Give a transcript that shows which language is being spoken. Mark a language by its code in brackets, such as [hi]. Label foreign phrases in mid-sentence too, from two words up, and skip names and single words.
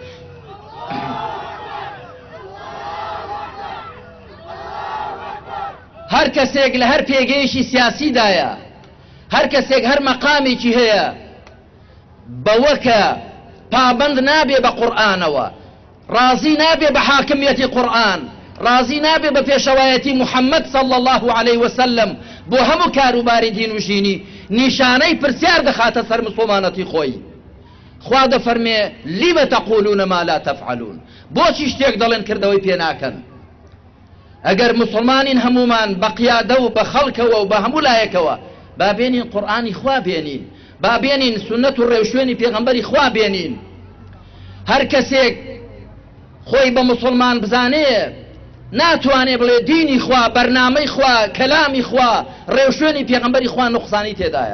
[ckb] هەر کەسێک لە هەر پێگەیەکی سیاسیدایە، هەر کەسێک هەر مەقامێکی هەیە بەوە کە پابند نابێ بە قورئانەوە، ڕازی نابێ بە حاکمیەتی قورئان، ڕازی نابێ بە پێشەوایەتی محەممەد [ar] صلی الله عليه وسلم [ckb] بۆ هەموو کاروباری دین و ژینی، نیشانەی پرسیار دەخاتە سەر مسلمانەتی خۆی. خوا دەفەرمێ [ar] لیمە تەقولون ما لا تفعلون. [ckb] بۆچی شتێک دەڵێن کردەوەی پێ ناکەن؟ ئەگەر مسلمانین هەمومان بە قیادە و بە خەڵکەوە و بە هەموو لایەکەوە با بێنین قورئانی خوا بێنین، با بێنین سنەت و ڕێوشوێنی پێغەمبەری خوا بێنین. هەر کەسێک خۆی بە مسلمان بزانێ ناتوانێ بڵێ دینی خوا، بەرنامەی خوا، کەلامی خوا، ڕێوشوێنی پێغەمبەری خوا نوقسانی تێدایە.